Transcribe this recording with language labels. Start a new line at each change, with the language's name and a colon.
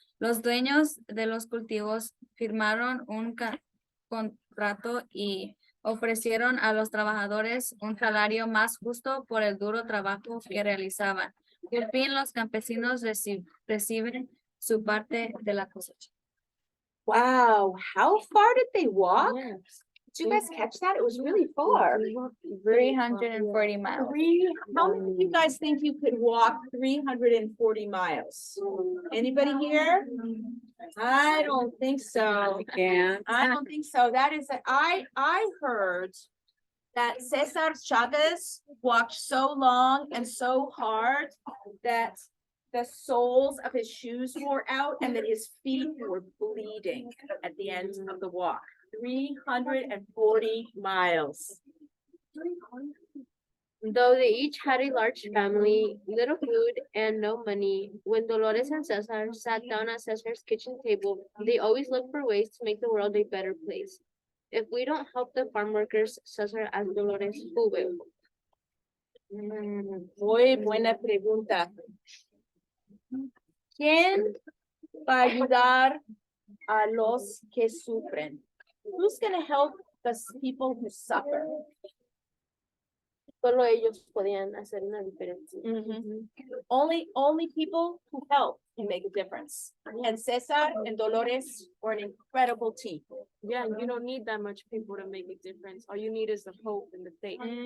Spanish: Los dueños de los cultivos firmaron un contrato y ofrecieron a los trabajadores un salario más justo por el duro trabajo que realizaban. Por fin los campesinos reciben su parte de la cosecha.
English: Wow, how far did they walk? Did you guys catch that? It was really far. 340 miles. How many of you guys think you could walk 340 miles? Anybody here? I don't think so. And I don't think so. That is, I heard that Cesar Chavez walked so long and so hard that the soles of his shoes wore out and that his feet were bleeding at the end of the walk. 340 miles. Though they each had a large family, little food, and no money, when Dolores and Cesar sat down at Cesar's kitchen table, they always looked for ways to make the world a better place. If we don't help the farm workers, Cesar asked Dolores, who will?
Spanish: Muy buena pregunta. ¿Quién va a ayudar a los que sufren?
English: Who's going to help the people who suffer?
Spanish: Solo ellos podían hacer una diferencia.
English: Only people who help can make a difference. And Cesar and Dolores were an incredible team. Yeah, you don't need that much people to make a difference. All you need is the hope and the faith.